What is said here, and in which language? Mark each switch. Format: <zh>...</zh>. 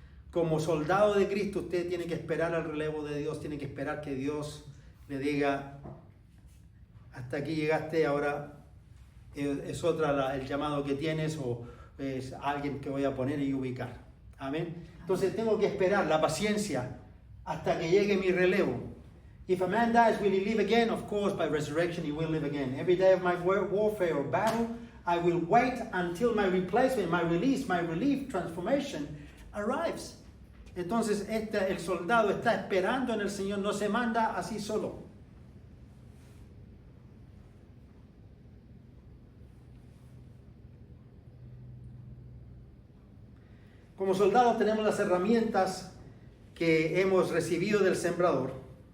<es>Como soldado de Cristo, usted tiene que esperar al relevo de Dios, tiene que esperar que Dios le diga, hasta aquí llegaste, ahora es otra el llamado que tienes, o es alguien que voy a poner y ubicar. Amén. Entonces tengo que esperar la paciencia hasta que llegue mi relevo.</es> <en>If a man dies, will he live again? Of course, by resurrection he will live again. Every day of my warfare or battle, I will wait until my replacement, my release, my relief, transformation arrives.</en> <es>Entonces el soldado está esperando en el Señor, no se manda así solo. Como soldados tenemos las herramientas que hemos recibido del sembrador.</es>